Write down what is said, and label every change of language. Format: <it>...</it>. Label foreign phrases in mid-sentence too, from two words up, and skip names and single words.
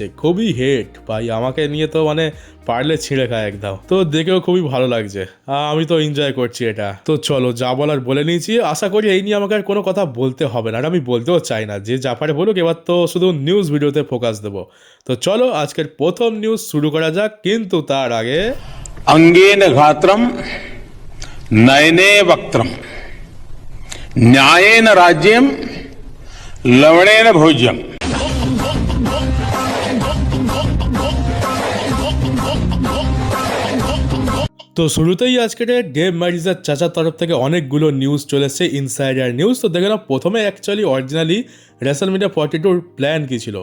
<bn>খুবই হেট ভাই, আমাকে নিয়ে তো মানে পারলে ছিঁড়ে খায় একদম। তো দেখেও খুবই ভালো লাগছে, আমি তো এনজয় করছি এটা। তো চলো, যা বলার বলে নিয়েছি, আশা করি এই নিয়ে আমাকে আর কোনো কথা বলতে হবে না। আর আমি বলতেও চাই না, যে যা পারে বলুক, এবার তো শুধু</bn> <en>news videote</en> <bn>ফোকাস দেবো। তো চলো আজকের প্রথম নিউজ শুরু করা যাক, কিন্তু তার আগে</bn> <sa>अंगेन घात्रम नयने वक्त्रम न्यायेन राज्यम लवणेन भोज्यम।</sa> <bn>তো শুরুতেই আজকের ডেভ ম্যারিজের চাচার তরফ থেকে অনেকগুলো নিউজ চলে এসছে,</bn> <en>insider news.</en> <bn>তো দেখে না, প্রথমে</bn> <en>actually originally</en> <bn>রেসলমেনিয়া 42 প্ল্যান কী ছিল।</bn>